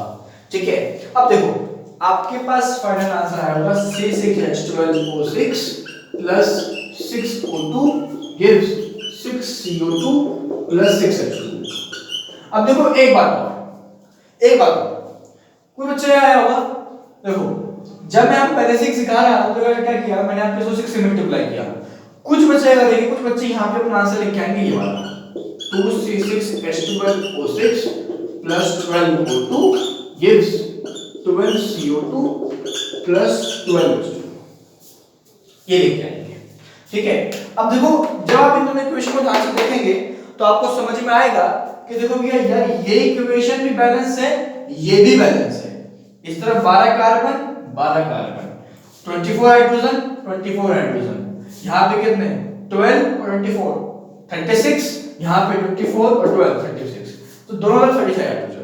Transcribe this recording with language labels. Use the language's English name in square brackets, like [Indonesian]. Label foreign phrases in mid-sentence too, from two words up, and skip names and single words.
[Hindi] ठीक है, अब देखो आपके पास [English] final answer [Hindi] आया होगा [English] C6H12O6 plus 6O2 gives 6CO2 plus 6H2। [Hindi] अब देखो एक बात कोई बच्चा आया होगा, देखो जब मैं आपको पहले से सिखा रहा हूं तो क्या किया मैंने, आपके 6 से मल्टीप्लाई किया। कुछ बच्चे अगर देखिए, कुछ बच्चे यहाँ पे अपना आंसर लिख के आएंगे ये वाला [English] 2C6H12O6 plus 12O2 gives 12CO2 plus 12H2, [Hindi] ये लिख के आएंगे। ठीक है, अब देखो जब आप इन दोनों इक्वेशन को ध्यान से देखेंगे तो आपको समझ में आएगा कि देखो भैया यार ये इक्वेशन भी बैलेंस है, ये भी बैलेंस है। इस तरफ 12 कार्बन 24 हाइड्रोजन 24 हाइड्रोजन, यहाँ पे कितने 12 और 24 36, यहाँ पे 24 और 12 36, तो दोनों तरफ 35 हाइड्रोजन।